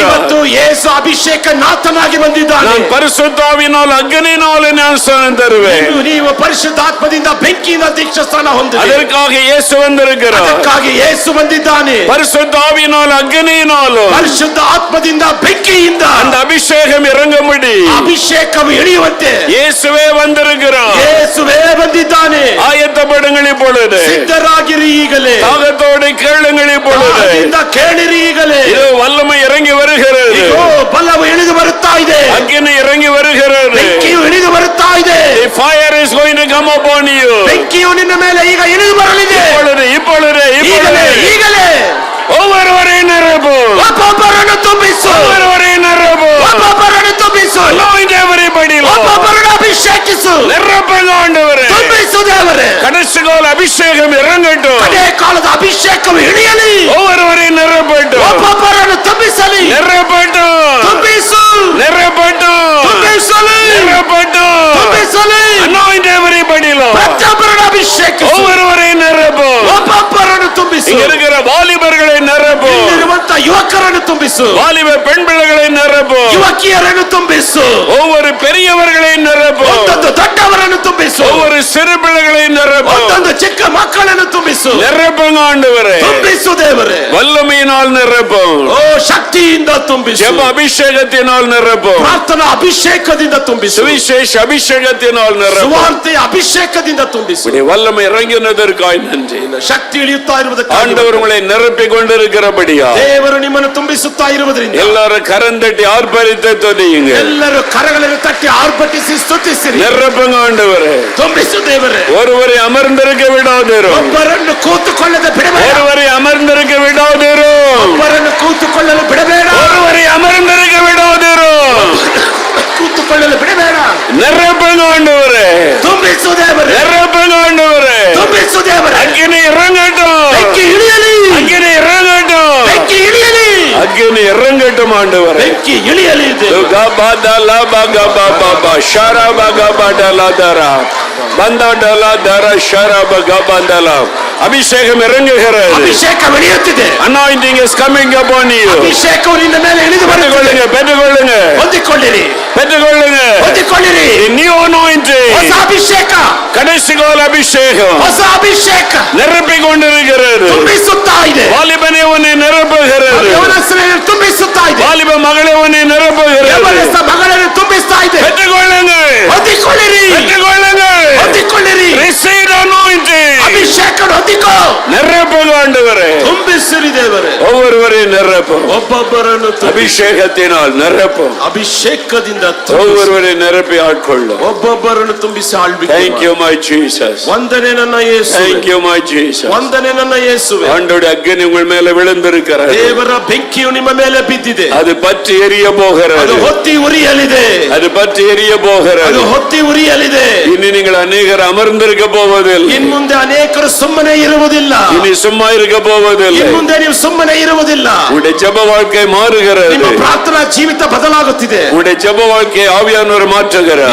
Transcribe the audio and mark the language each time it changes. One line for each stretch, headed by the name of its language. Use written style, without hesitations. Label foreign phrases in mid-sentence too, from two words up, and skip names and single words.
Kannada: ಇವತ್ತು ಯೇಸು ಅಭಿಷೇಕ ನಾಥನಾಗಿ ಬಂದಿದ್ದಾನೆ.
Tamil: நான் பரிசுத்தாவினால் அக்னியினாலே ஞானஸ்நானம் தருவேன்.
Kannada: ನೀವು ಪರಿಶುದ್ಧಾತ್ಮದಿಂದ ಬೆಂಕಿಯಿಂದ ದೀಕ್ಷಾಸ್ನಾನ ಹೊಂದಿರಿ.
Tamil: அதற்காக இயேசு வந்திருக்கிறார்.
Kannada: ಅದಕ್ಕಾಗಿ ಯೇಸು ಬಂದಿದ್ದಾನೆ.
Tamil: பரிசுத்தாவினால் அக்னியினாலும்
Kannada: ಪರಿಶುದ್ಧ ಆತ್ಮದಿಂದ ಬೆಂಕಿಯಿಂದ
Tamil: அந்த அபிஷேகம் இறங்கும்படி
Kannada: ಅಭಿಷೇಕವು ಇಳಿಯುವಂತೆ
Tamil: இயேசுவே வந்திருக்கிறார்.
Kannada: ಯೇಸುವೇ ಬಂದಿದ್ದಾನೆ.
Tamil: ஆயத்தப்படுங்கள் இப்பொழுது.
Kannada: ಸಿದ್ಧರಾಗಿರಿ ಈಗಲೇ.
Tamil: தாகத்தோடு கேளுங்கள் இப்பொழுது.
Kannada: ದಾಹದಿಂದ ಕೇಳಿರಿ ಈಗಲೇ.
Tamil: இது வல்லமை இறங்கி வருகிறது.
Kannada: ಇಗೋ ಬಲವು ಇಳಿದು ಬರುತ್ತಾ ಇದೆ.
Tamil: அக்கினி இறங்கி வருகிறது.
Kannada: ಬೆಂಕಿಯು ಇಳಿದು ಬರುತ್ತಾ ಇದೆ.
English: The fire is going to come upon you.
Kannada: ಬೆಂಕಿಯು ನಿನ್ನ ಮೇಲೆ ಈಗ ಇಳಿದು ಬರಲಿದೆ.
Tamil: இப்பொழுது
Kannada: ಈಗಲೇ ಈಗಲೇ
Tamil: ஒவ்வொருவரையும் நிரப்பு.
Kannada: ಒಬ್ಬೊಬ್ಬರನ್ನು ತುಂಬಿಸು.
Tamil: ஒவ்வொருவரையும் நிரப்பு.
Kannada: ಒಬ್ಬೊಬ್ಬರನ್ನು ತುಂಬಿಸು.
English: Anoint everybody, Lord.
Kannada: ಒಬ್ಬೊಬ್ಬರನ್ನು ಅಭಿಷೇಕಿಸು.
Tamil: நிரப்புங்க ஆண்டவரೇ.
Kannada: ತುಂಬಿಸು ದೇವರೇ.
Tamil: கடைசி கால அபிஷேகம் இறங்கட்டும்.
Kannada: ಅದೇ ಕಾಲದ ಅಭಿಷೇಕವು ಇಳಿಯಲಿ.
Tamil: ஒவ்வொருவரையும் நிரப்பட்டும்.
Kannada: ಒಬ್ಬೊಬ್ಬರನ್ನು ತುಂಬಿಸಲಿ.
Tamil: நிரப்பட்டும்.
Kannada: ತುಂಬಿಸು.
Tamil: நிரப்பட்டும்.
Kannada: ತುಂಬಿಸಲಿ.
Tamil: நிரப்பட்டும்.
Kannada: ತುಂಬಿಸಲಿ.
English: Anoint everybody, Lord.
Kannada: ಪ್ರತಿಯೊಬ್ಬರನ್ನು ಅಭಿಷೇಕಿಸು.
Tamil: ஒவ்வொருவரையும் நிரப்பு.
Kannada: ಒಬ್ಬೊಬ್ಬರನ್ನು ತುಂಬಿಸು.
Tamil: இங்க இருக்கிற வாலிபர்களை நிரப்பு.
Kannada: ಇಲ್ಲಿರುವಂತ ಯುವಕರನ್ನು ತುಂಬಿಸು.
Tamil: வாலிப பெண் பிள்ளைகளை நிரப்பு.
Kannada: ಯುವಕಿಯರನ್ನು ತುಂಬಿಸು.
Tamil: ஒவ்வொரு பெரியவர்களை நிரப்பு.
Kannada: ಒಂದೊಂದು ದೊಡ್ಡವರನ್ನು ತುಂಬಿಸು.
Tamil: ஒவ்வொரு சிறு பிள்ளைகளை நிரப்பு.
Kannada: ಒಂದೊಂದು ಒಂದು ಚಿಕ್ಕ ಮಕ್ಕಳನ್ನು ತುಂಬಿಸು.
Tamil: நிரப்புங்க ஆண்டவரே.
Kannada: ತುಂಬಿಸು ದೇವರೇ.
Tamil: வல்லமையினால் நிரப்பும்.
Kannada: ಓ ಶಕ್ತಿಯಿಂದ ತುಂಬಿಸು.
Tamil: ஜெப அபிஷேகத்தினால் நிரப்பும்.
Kannada: ಪ್ರಾರ್ಥನಾ ಅಭಿಷೇಕದಿಂದ ತುಂಬಿಸು.
Tamil: சுவிசேஷ அபிஷேகத்தினால் நிரப்பும்.
Kannada: ಸುವಾರ್ತೆಯ ಅಭಿಷೇಕದಿಂದ ತುಂಬಿಸು.
Tamil: உம்முடைய வல்லமை இறங்கினதற்காய் நன்றி.
Kannada: ಶಕ್ತಿ ಇಳಿಯುತ್ತಾ ಇರುವುದಕ್ಕಾಗಿ
Tamil: ஆண்டவர் உங்களை நிரப்பிக் கொண்டிருக்கிறபடியா
Kannada: ದೇವರು ನಿಮ್ಮನ್ನು ತುಂಬಿಸುತ್ತಾ ಇರುವುದರಿಂದ
Tamil: எல்லாரும் கரந்தட்டி ஆர்ப்பரித்து துதியுங்க.
Kannada: ಎಲ್ಲರೂ ಕರಗಳನ್ನು ತಟ್ಟಿ ಆರ್ಭಟಿಸಿ ಸ್ತುತಿಸಿರಿ.
Tamil: நிரப்புங்க ஆண்டவரே.
Kannada: ತುಂಬಿಸು ದೇವರೇ.
Tamil: ஒருவரை அமர்ந்திருக்க விடாதிரும்.
Kannada: ಒಬ್ಬರನ್ನು ಕೂತುಕೊಳ್ಳದೆ ಬಿಡಬೇಡ.
Tamil: ஒருவரை அமர்ந்திருக்க விடாதிரும்.
Kannada: ಒಬ್ಬರನ್ನು ಕೂತುಕೊಳ್ಳಲು ಬಿಡಬೇಡ.
Tamil: ஒருவரை அமர்ந்திருக்க விடாதிரும்.
Kannada: ಕೂತುಕೊಳ್ಳಲು ಬಿಡಬೇಡ.
Tamil: நிரப்புங்க ஆண்டவரே.
Kannada: ತುಂಬಿಸು ದೇವರೇ.
Tamil: நிரப்புங்க ஆண்டவரே.
Kannada: ತುಂಬಿಸು ದೇವರೇ.
Tamil: அக்கினி இறங்கட்டும்.
Kannada: ಬೆಂಕಿ ಇಳಿಯಲಿ.
Tamil: அக்கினி இறங்கட்டும்.
Kannada: ಬೆಂಕಿ ಇಳಿಯಲಿ.
Tamil: அக்கினி இறங்கட்டும் ஆண்டவரே.
Kannada: ಬೆಂಕಿ ಇಳಿಯಲಿ ದೇವರೇ. ಗಬದಲ ಬಗಬಬಬ ಶರಬಗಬಡಲದರ ಬಂದಡಲ ದರ ಶರಬ ಗಬದಲ
Tamil: அபிஷேகம் இறங்குகிறது.
Kannada: ಅಭಿಷೇಕ ಇಳಿಯುತ್ತಿದೆ.
English: Anointing is coming upon you.
Kannada: ಅಭಿಷೇಕವು ನಿನ್ನ ಮೇಲೆ ಇಳಿದು ಬರುತ್ತದೆ.
Tamil: பெற்றுக்கொள்ளுங்க.
Kannada: ಹೊಂದಿಕೊಳ್ಳಿರಿ.
Tamil: பெற்றுக்கொள்ளுங்க.
Kannada: ಹೊಂದಿಕೊಳ್ಳಿರಿ.
English: The new anointing.
Kannada: ಹೊಸ ಅಭಿಷೇಕ.
Tamil: கடைசி கால அபிஷேகம்.
Kannada: ಹೊಸ ಅಭಿಷೇಕ
Tamil: நிரப்பிக் கொண்டிருக்கிறது.
Kannada: ತುಂಬಿಸುತ್ತಾ ಇದೆ.
Tamil: வாலிபனே உன்னை நிரப்புகிறது.
Kannada: ಯವನಸ್ಥರನ್ನು ತುಂಬಿಸುತ್ತಾ ಇದೆ.
Tamil: வாலிப மகளே உன்னை நிரப்புகிறது.
Kannada: ಯವನಸ್ಥ ಮಗಳನ್ನು ತುಂಬಿಸ್ತಾ ಇದೆ.
Tamil: பெற்றுக்கொள்ளுங்க.
Kannada: ಹೊಂದಿಕೊಳ್ಳಿರಿ.
Tamil: பெற்றுக்கொள்ளுங்க.
Kannada: ಹೊಂದಿಕೊಳ್ಳಿರಿ.
English: Receive anointing.
Kannada: ಅಭಿಷೇಕ ಹೊಂದಿಕೋ.
Tamil: நிரப்புங்க ஆண்டவரೇ.
Kannada: ತುಂಬಿಸಿರಿ ದೇವರೇ.
Tamil: ஒவ்வொருவரையும் நிரப்பும்.
Kannada: ಒಬ್ಬೊಬ್ಬರನ್ನು
Tamil: அபிஷேகத்தினால் நிரப்பும்.
Kannada: ಅಭಿಷೇಕದಿಂದ
Tamil: ஒவ்வொருவரையும் நிரப்பி ஆட்கொள்ளும்.
Kannada: ಒಬ್ಬೊಬ್ಬರನ್ನು ತುಂಬಿಸಿ ಆಳ್ವಿಕೆ
English: Thank you my Jesus.
Kannada: ವಂದನೆ ನನ್ನ ಯೇಸುವೆ.
English: Thank you my Jesus.
Kannada: ವಂದನೆ ನನ್ನ ಯೇಸುವೆ.
Tamil: ஆண்டவருடைய அக்கினி உங்கள் மேல விழுந்திருக்கிறது.
Kannada: ದೇವರ ಬೆಂಕಿಯು ನಿಮ್ಮ ಮೇಲೆ ಬಿದ್ದಿದೆ.
Tamil: அது பற்றி எரிய போகிறது.
Kannada: ಅದು ಹೊತ್ತಿ ಉರಿಯಲಿದೆ.
Tamil: அது பற்றி எரிய போகிறது.
Kannada: ಅದು ಹೊತ್ತಿ ಉರಿಯಲಿದೆ.
Tamil: இனி நீங்கள் அநேகர் அமர்ந்திருக்க போவதில்லை.
Kannada: ಇನ್ನು ಮುಂದೆ ಅನೇಕರು ಸುಮ್ಮನೆ ಇರುವುದಿಲ್ಲ.
Tamil: இனி சும்மா இருக்க போவதில்லை.
Kannada: ಇನ್ನು ಮುಂದೆ ನೀವು ಸುಮ್ಮನೆ ಇರುವುದಿಲ್ಲ.
Tamil: உங்களுடைய ஜெப வாழ்க்கை மாறுகிறது.
Kannada: ನಿಮ್ಮ ಪ್ರಾರ್ಥನಾ ಜೀವಿತ ಬದಲಾಗುತ್ತಿದೆ.
Tamil: உங்களுடைய ஜெப வாழ்க்கை ஆவியானவர் மாற்றுகிறார்.